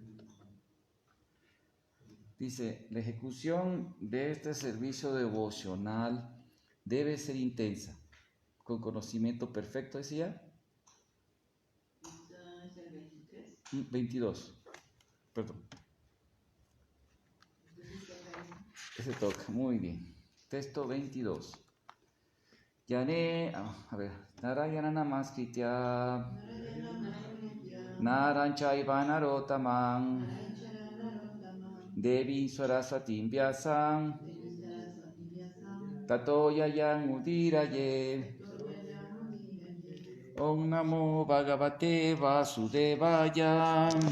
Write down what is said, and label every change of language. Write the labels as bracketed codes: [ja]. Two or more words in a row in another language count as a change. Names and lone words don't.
[es] Dice, la ejecución de este servicio devocional debe ser intensa, con conocimiento perfecto, decía. 22, perdón. Ese toca, muy bien. Texto 22. A ver, [sa] नारायणं नमस्कृत्य नरं चैव नरोत्तमम् देवीं सरस्वतीं व्यासं ततो जयमुदीरयेत्. ॐ नमो भगवते वासुदेवाय.